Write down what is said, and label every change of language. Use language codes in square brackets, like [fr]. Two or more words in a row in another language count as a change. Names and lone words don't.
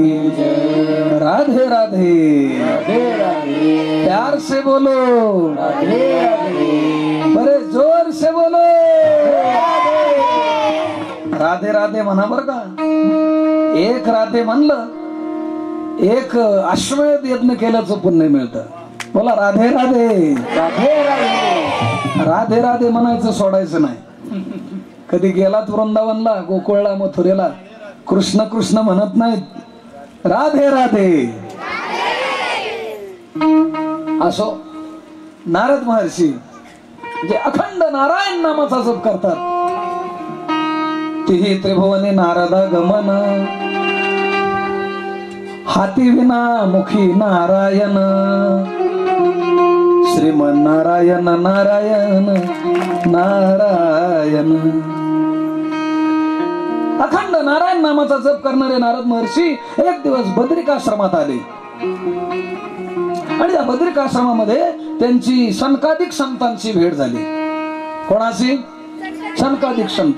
[hi] राधे राधे राधे राधे, प्यार से बोलो राधे राधे, बड़े जोर से बोलो राधे राधे [mr] म्हणा बर का। एक राधे म्हणलं एक अश्वमेध यज्ञ केल्याचं पुण्य मिळतं। बोला राधे राधे राधे राधे, राधे राधे म्हणायचं सोडायचं नाही। कधी गेलात वृंदावनला, गोकुळला, मथुरेला, कृष्ण कृष्ण म्हणत नाहीत, राधे राधे। असो नारद महर्षी जे अखंड नारायण नामाचा जप करतात, तिही त्रिभुवने नारदा गमन, हाती विना मुखी नारायण, श्रीमन नारायण नारायण नारायण। अखंड नारायण नामाचा जप करणारे नारद महर्षी एक दिवस बद्रिकाश्रमात आले आणि या बद्रिकाश्रमामध्ये त्यांची सनकादिक संतांची भेट झाली। कोणाची? सनकादिक संत।